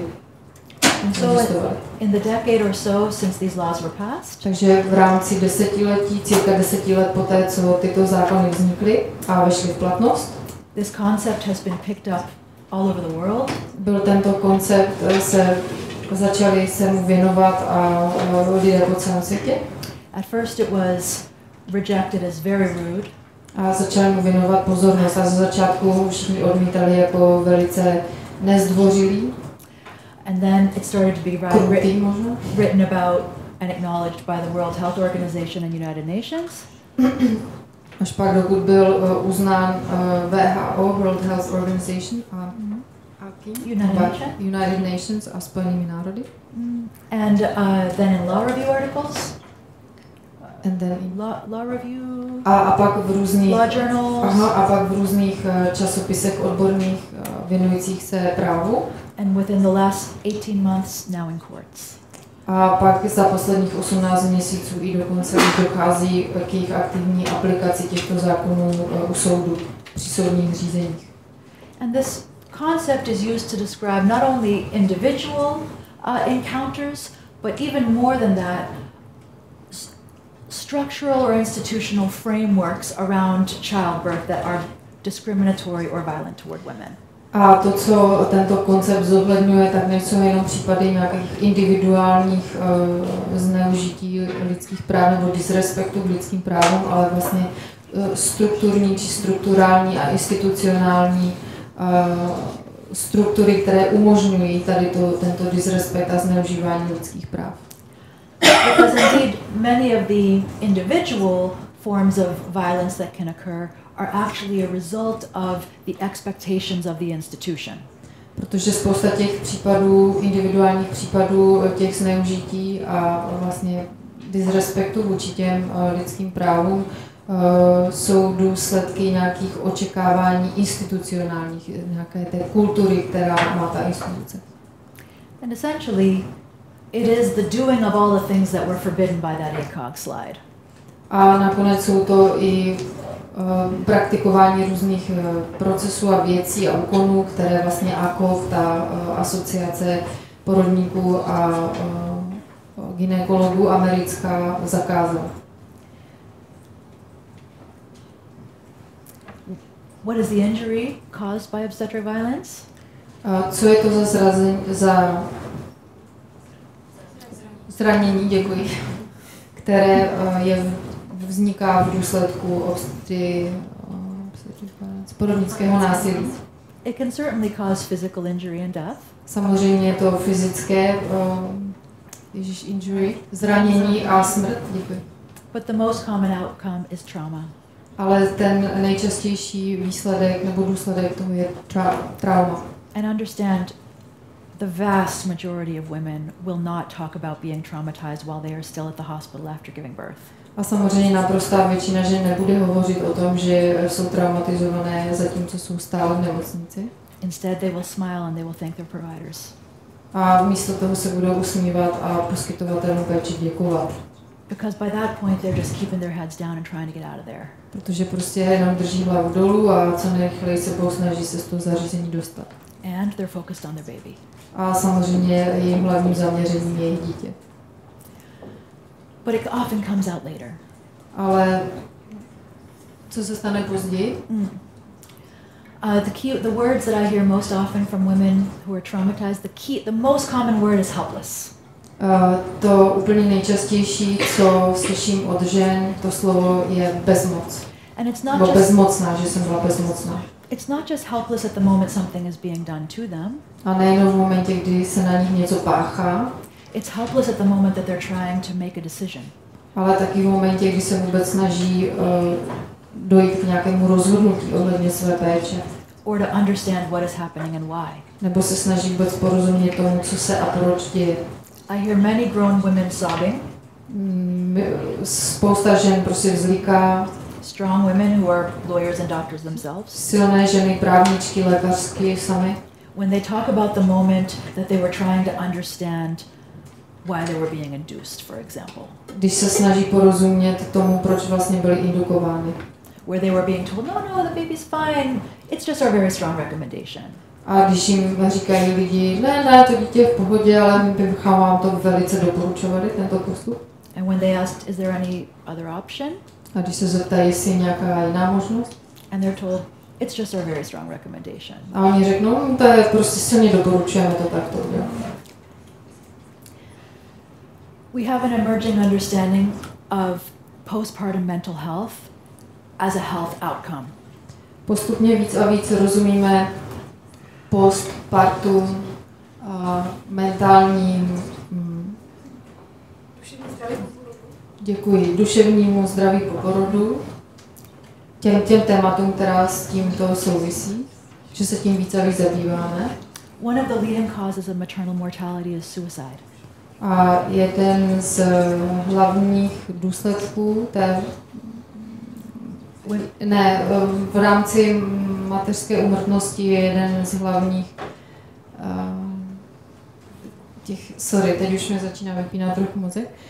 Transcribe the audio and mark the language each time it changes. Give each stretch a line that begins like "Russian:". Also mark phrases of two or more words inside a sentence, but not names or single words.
English: And so in the decade or so since these laws were passed,
Czech: takže v rámci desetiletí, cirka 10 let poté, co tyto zákony vznikly a vešly v platnost,
English: this concept has been picked up all over the world.
Czech: Byl tento koncept, začali se mu věnovat a lidé po celém světě.
English: At first it was rejected as very rude.
Czech: A začali mu věnovat pozornost a ze začátku všichni odmítali jako velice nezdvořilý.
English: And then it started to be written about and acknowledged by the World Health Organization and United Nations.
Czech: Až pak, dokud byl uznán WHO, World Health Organization a United Nations a Spojenými národy.
English: And then in law review articles. And then in law review.
Czech: A pak v různých
English: law journals.
Czech: A pak v různých časopisech odborných věnujících se právu.
English: And within the last 18 months now in courts.
Czech: A pak za posledních 18 měsíců i dokonce dochází k jejich aktivní aplikaci těchto zákonů u soudu při soudních řízeních.
English: And this concept is used to describe not only individual encounters, but even more than that, structural or institutional frameworks around childbirth that are discriminatory or violent toward women.
Czech: A to, co tento koncept zohledňuje, tak nejsou jenom případy nějakých individuálních zneužití lidských práv nebo disrespektu k lidským právům, ale vlastně strukturní či strukturální a institucionální struktury, které umožňují tady tento disrespekt a zneužívání lidských práv.
English: Because indeed many of the individual forms of violence that can occur are actually a result of the expectations of the institution.
Czech: Protože spousta těch případů, individuálních případů těch zneužití a vlastně disrespektu vůči těm lidským právům jsou důsledky nějakých očekávání institucionálních, nějaké té kultury, která má ta instituce.
English: And essentially it is the doing of all the things that were forbidden by that ACOG slide.
Czech: A nakonec jsou to i praktikování různých procesů a věcí a úkonů, které vlastně jako ta asociace porodníků a gynekologů americká zakázala.
English: What is the injury caused by obstetric violence?
Czech: Co je to za zranění, děkuji, které vzniká v důsledku porodnického násilí?
English: It can certainly cause physical injury and death.
Czech: Samozřejmě je to fyzické injury, zranění a smrt. Děkuji.
English: But the most common outcome is trauma.
Czech: Ale ten nejčastější výsledek nebo důsledek toho je trauma.
English: And understand, the vast majority of women will not talk about being traumatized while they are still at the hospital after giving birth.
Czech: A samozřejmě naprostá většina žen nebude hovořit o tom, že jsou traumatizované, zatímco jsou stále v nemocnici.
English: Instead, they will smile and they will thank their providers.
Czech: A místo toho se budou usmívat a poskytovatelům péči děkovat.
English: Because by that point they're just keeping their heads down and trying to get out of there.
Czech: Protože prostě jenom drží hlavu dolů a co nejrychleji se snaží se z toho zařízení dostat.
English: And they're focused on their baby.
Czech: A samozřejmě jejím hlavním zaměřením je jejich dítě.
English: But it often comes out later.
Czech: Ale co se stane později?
English: The words that I hear most often from women who are traumatized, the most common word is helpless.
Czech: To úplně nejčastější, co slyším od žen, to slovo je bezmoc.
English: And it's not just
Czech: bezmocná, že jsem byla bezmocná.
English: It's not just helpless at the moment something is being done to them.
Czech: A nejenom v momentě, kdy se na nich něco páchá.
English: It's helpless at the moment that they're trying to make a decision.
Czech: Ale taky v momentě, kdy se vůbec snaží dojít k nějakému rozhodnutí ohledně své péče.
English: Or to understand what is happening and why.
Czech: Nebo se snaží vůbec porozumět tomu, co se a proč děje.
English: I hear many grown women sobbing.
Czech: Spousta žen prostě vzliká.
English: Strong women who are lawyers and doctors themselves.
Czech: Silné ženy, právničky, lékařky sami.
English: When they talk about the moment that they were trying to understand why they were being induced, for example.
Czech: Když se snaží porozumět tomu, proč vlastně byly indukovány.
English: Where they were being told, no, the baby's fine. It's just our very strong recommendation.
Czech: A když jim říkají lidi, ne, to dítě je v pohodě, ale my bychom vám to velice doporučovali, tento postup.
English: And when they asked, is there any other option?
Czech: A když se zeptají, jestli je nějaká jiná možnost?
English: And they're told, it's just our very strong recommendation.
Czech: A oni řeknou, to je prostě silně doporučujeme to takto udělat.
English: We have an emerging understanding of postpartum mental health as a health outcome.
Czech: Postupně víc a víc rozumíme postpartum mentálním duševnímu zdraví po porodu, těm tématům, která s tímto souvisí, že se tím víc a víc zabýváme.
English: One of the leading causes of maternal mortality is suicide.
Czech: A jeden z hlavních důsledků v rámci mateřské úmrtnosti je jeden z hlavních teď už mi začíná vypínat trochu mozek.